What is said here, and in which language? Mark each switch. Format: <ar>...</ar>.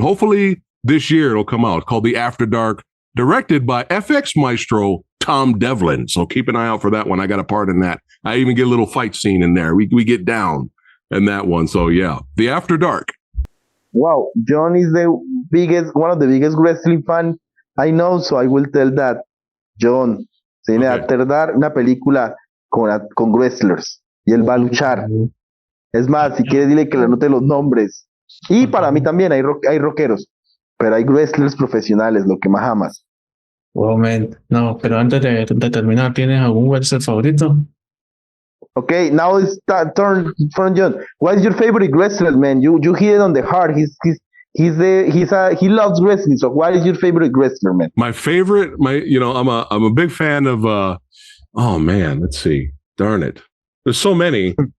<en>Hopefully this year it'll come out. It's called The After Dark, directed by FX maestro Tom Devlin. So keep an eye out for that one. I got a part in that. I even get a little fight scene in there. We get down in that one. So yeah, The After Dark. Wow, Jhon is one of the biggest wrestling fan I know, so I will tell that.</en> <es>Jhon, se viene a tardar una película con wrestlers y él va a luchar. Es más, si quieres dile que le anote los nombres. Y para mí también hay rockeros, pero hay wrestlers profesionales, lo que más amas.</es> <en>Wow, man.</en> <es>No, pero antes de terminar, ¿tienes algún wrestler favorito?</es> <en>Okay, now it's turn from Jhon. What is your favorite wrestler, man? You hit it on the heart. He loves wrestling. So what is your favorite wrestler, man? My favorite, I'm a big fan of oh man, let's see. Darn it. There's so many.</en>